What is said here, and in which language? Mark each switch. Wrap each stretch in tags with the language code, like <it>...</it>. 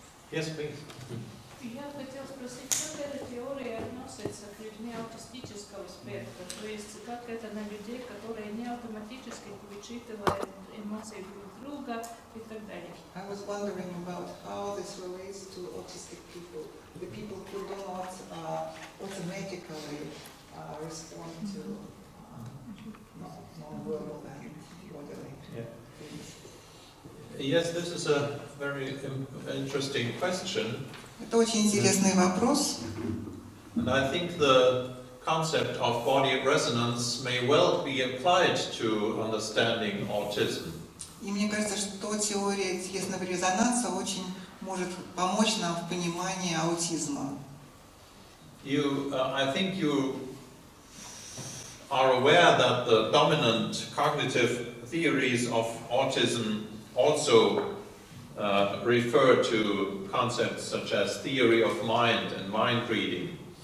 <en>Yes, please.</en> <ru>Я хотела спросить, как эта теория относится к людям аутистического спектра, то есть как это на людей, которые не автоматически вычитывают эмоции друг друга и так далее.</ru> <en>I was wondering about how this relates to autistic people, the people who do not automatically respond to non-verbal and bodily. Yeah. Yes, this is a very interesting question.</en> <ru>Это очень интересный вопрос.</ru> <en>And I think the concept of body resonance may well be applied to understanding autism.</en> <ru>И мне кажется, что теория телесного резонанса очень может помочь нам в понимании аутизма.</ru> <en>I think you are aware that the dominant cognitive theories of autism also refer to concepts such as theory of mind and mind reading.</en>